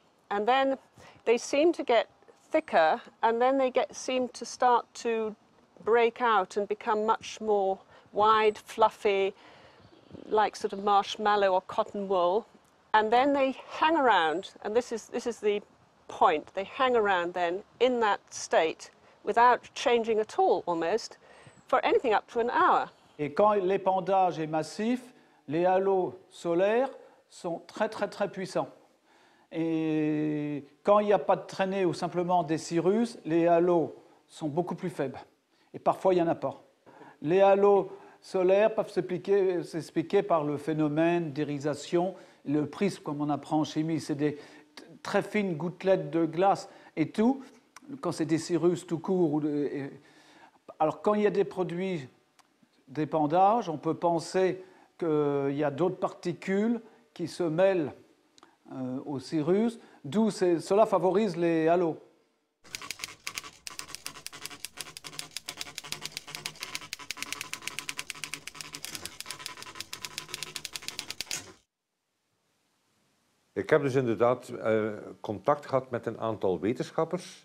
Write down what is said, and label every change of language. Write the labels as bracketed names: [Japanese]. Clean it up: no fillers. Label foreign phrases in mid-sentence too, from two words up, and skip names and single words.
[English] And then they seem to get thicker, and then they seem to start to break out and become much more wide, fluffy, like sort of marshmallow or cotton wool. And then they hang around, and this is the point, they hang around then in that state without changing at all almost for anything up to an hour. [French] Et quand l'épandage est massif, les halos solaires sont très très puissants. Et quand il n'y a pas de traînée ou simplement des cirrus, les halos sont beaucoup plus faibles. Et parfois, il n'y en a pas. Les halos solaires peuvent s'expliquer par le phénomène d'irisation. Le prisme, comme on apprend en chimie, c'est des très fines gouttelettes de glace et tout. Quand c'est des cirrus tout court. Alors, quand il y a des produits d'épandage, on peut penser qu'il y a d'autres particules qui se mêlent aux cirrus, d'où cela favorise les halos. [Dutch] Ik heb dus inderdaad contact gehad met een aantal wetenschappers.